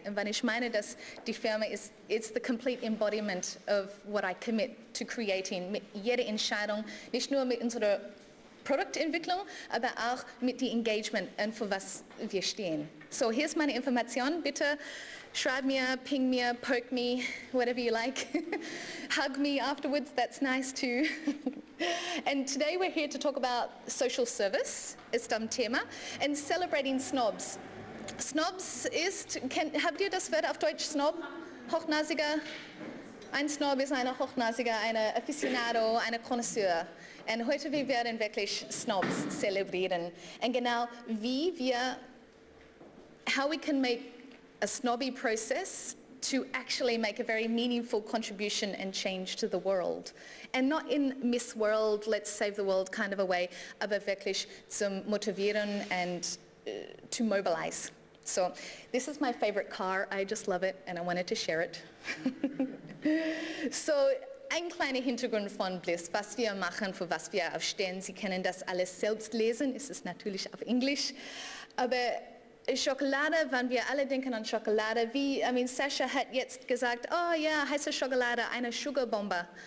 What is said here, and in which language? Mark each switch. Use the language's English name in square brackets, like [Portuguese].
[German] Und wenn ich meine, dass die Firma ist, [English] it's the complete embodiment of what I commit to creating, [German] mit jeder Entscheidung, nicht nur mit unserer Produktentwicklung, aber auch mit dem Engagement und für was wir stehen. So, hier ist meine Information, bitte schreib mir, ping mir, [English] poke me, whatever you like. Hug me afterwards, that's nice too. And today we're here to talk about social service, [German] ist am Thema, [English] and celebrating snobs. [German] Snobs ist, habt ihr das Wort auf Deutsch, Snob? Hochnasiger? Ein Snob ist ein Hochnasiger, ein Aficionado, ein Connoisseur. Und heute wir werden wirklich Snobs zelebrieren. Und genau wie wir, [English] how we can make a snobby process to actually make a very meaningful contribution and change to the world. And not in Miss World, let's save the world kind of a way, [German] aber wirklich zum Motivieren [English] and to mobilize. So, this is my favorite car, I just love it and I wanted to share it. [German] So, ein kleiner Hintergrund von Bliss, was wir machen, für was wir aufstehen. Sie können das alles selbst lesen, es ist natürlich auf Englisch, aber Schokolade, wenn wir alle denken an Schokolade, Sascha hat jetzt gesagt, oh ja, heiße Schokolade, eine Sugarbombe.